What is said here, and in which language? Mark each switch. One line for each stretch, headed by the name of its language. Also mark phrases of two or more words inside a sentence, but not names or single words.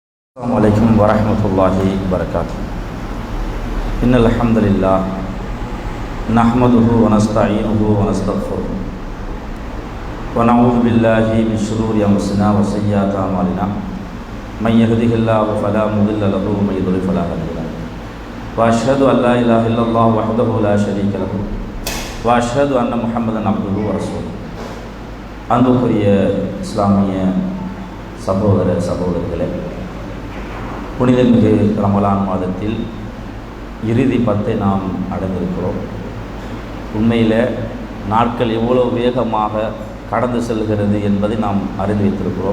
Arabic: السلام عليكم ورحمة الله وبركاته. إن الحمد لله نحمده ونستعينه ونستغفره ونعوذ بالله من شرور أنفسنا وسيئات أعمالنا من يهده الله فلا مضل له ومن يضلل فلا هادي له وأشهد أن لا إله إلا الله وحده لا شريك له وأشهد أن محمدا عبده ورسوله.
Tamil: அன்புக்குரிய இஸ்லாமிய சகோதரர்களே, புனிதமிகு ரமலான் மாதத்தில் இறுதி 10 நாம் அடைந்திருக்கிறோம். உண்மையில் நாட்கள் எவ்வளோ வேகமாக கடந்து செல்கிறது என்பதை நாம் அறிந்து வைத்திருக்கிறோம்.